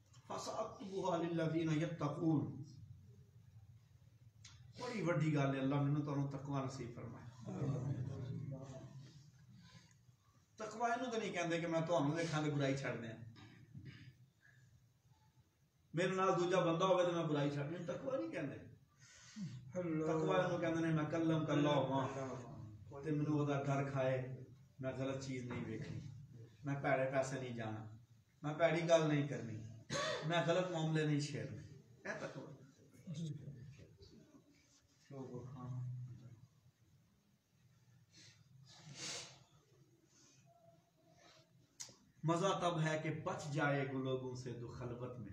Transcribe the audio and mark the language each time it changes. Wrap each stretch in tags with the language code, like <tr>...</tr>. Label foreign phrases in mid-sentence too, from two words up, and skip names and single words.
<ar>فَسَأَكْتُبُهَا لِلَّذِينَ يَتَّقُونَ.</ar> <pa>بڑی وڈی گل ہے، اللہ مینوں تانوں تقوی نصیب فرمائے. تقوی اینوں تو نہیں کہندے کہ میں تانوں دیکھاں تے برائی چھڈ دیاں، میرے نال دوجا بندہ ہوگا تو میں برائی چھڈ دیاں. تقوی نہیں کہندے. تقوی اینوں کہندے نے میں کلم کلا ہواں تے مینوں او دا ڈر کھائے، میں غلط چیز نہیں ویکھنی، میں پیڑے پیسے نہیں جانا، میں پیڑی گل نہیں کرنی، میں غلط معاملے نہیں چھیڑنے. اے تقوی.</pa> <ur>مزہ تب ہے کہ بچ جائے لوگوں سے تو خلوت میں.</ur>